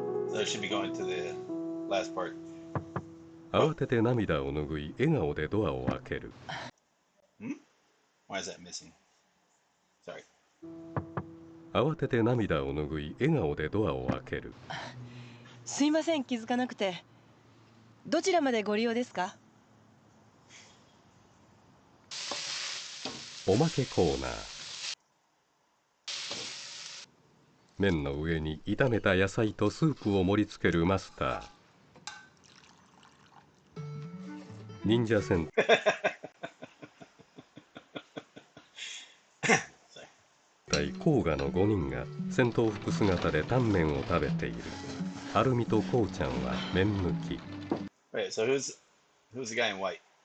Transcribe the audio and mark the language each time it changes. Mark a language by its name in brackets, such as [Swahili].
[English] So I should be going to the last part. [Japanese] 慌てて涙を拭い笑顔でドアを開ける。 [English] Why is that missing? Sorry. [Japanese] 慌てて涙を拭い笑顔でドアを開ける。すいません、気づかなくて。どちらまでご利用ですか？おまけコーナー。麺の上に炒めた野菜とスープを盛り付けるマスター。忍者戦隊甲賀の5人が戦闘服姿でタンメンを食べている。アルミとコウちゃんは麺抜き。 [English] Right, so who's the guy in white?